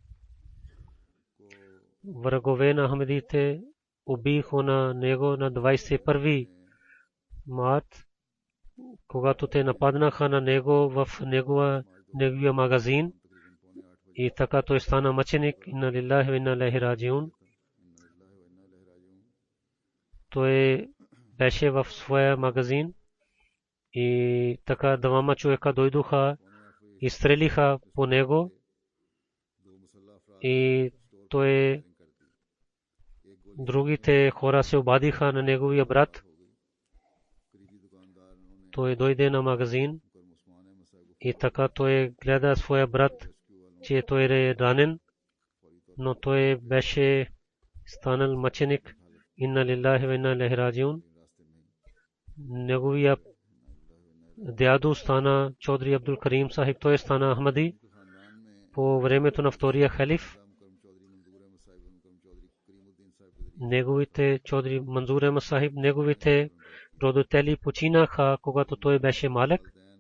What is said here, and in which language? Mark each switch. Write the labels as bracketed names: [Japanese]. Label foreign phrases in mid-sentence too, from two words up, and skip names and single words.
[Bulgarian] Врагове на Ахмедите убиха на него на 21 март, когато те нападнаха на него в неговия магазин, и така той стана мъченик. [Arabic] إنا لله وإنا إليه راجعون. [Bulgarian] Той беше в своя магазин и така двама човека дойдоха и стрелиха по него, и той другите хора се обадиха на неговия брат. Той дойде на магазин и така той гледа своя брат, че той е ранен, но той беше станал мъченик. [Arabic] إنا لله وإنا إليه راجعون. [Bulgarian] Неговия дядо стана Чодри Абдул Карим Сахиб, той стана Ахмади по времето на втория халиф. Неговите Чодри Манзур Ахмад Сахиб, неговите родители починаха, когато той беше малък.